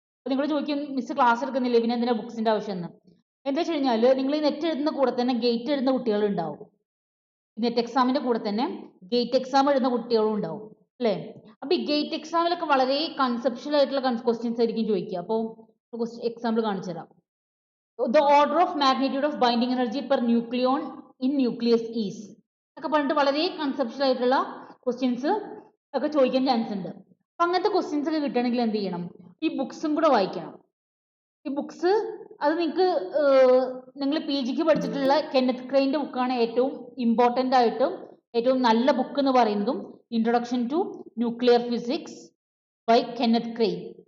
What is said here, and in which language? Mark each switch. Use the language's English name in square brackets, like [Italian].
[Malayalam] അപ്പോൾ നിങ്ങൾ ചോദിക്കും, മിസ് ക്ലാസ് എടുക്കുന്നില്ല, പിന്നെ എന്തിനാ ബുക്സിന്റെ ആവശ്യം എന്ന്. എന്താ വെച്ച് കഴിഞ്ഞാൽ നിങ്ങൾ ഈ നെറ്റ് എഴുതുന്ന കൂടെ തന്നെ ഗേറ്റ് എഴുതുന്ന കുട്ടികളുണ്ടാവും. നെറ്റ് എക്സാമിന്റെ കൂടെ തന്നെ ഗേറ്റ് എക്സാം എഴുതുന്ന കുട്ടികളും ഉണ്ടാവും അല്ലേ? അപ്പൊ ഈ ഗേറ്റ് എക്സാമിലൊക്കെ വളരെ കൺസെപ്ഷ്യൽ ആയിട്ടുള്ള ക്വസ്റ്റ്യൻസ് ആയിരിക്കും ചോദിക്കുക. അപ്പോൾ എക്സാമ്പിൾ കാണിച്ചു തരാം. [English] The order of magnitude of binding energy per nucleon in nucleus is [Malayalam] ഒക്കെ പറഞ്ഞിട്ട് വളരെ കൺസെപ്ഷ്യൽ ആയിട്ടുള്ള ക്വസ്റ്റ്യൻസ് ഒക്കെ ചോദിക്കാൻ ചാൻസ് ഉണ്ട്. അപ്പൊ അങ്ങനത്തെ ക്വസ്റ്റ്യൻസ് ഒക്കെ കിട്ടണമെങ്കിൽ എന്ത് ചെയ്യണം? ഈ ബുക്സും കൂടെ വായിക്കണം. ഈ ബുക്സ് അത് നിങ്ങൾക്ക് നിങ്ങൾ PGക്ക് പഠിച്ചിട്ടുള്ള കെന്നത്ത് ക്രെയിൻ്റെ ബുക്കാണ് ഏറ്റവും ഇമ്പോർട്ടൻ്റ് ആയിട്ടും ഏറ്റവും നല്ല ബുക്ക് എന്ന് പറയുന്നതും introduction to nuclear physics by Kenneth crane.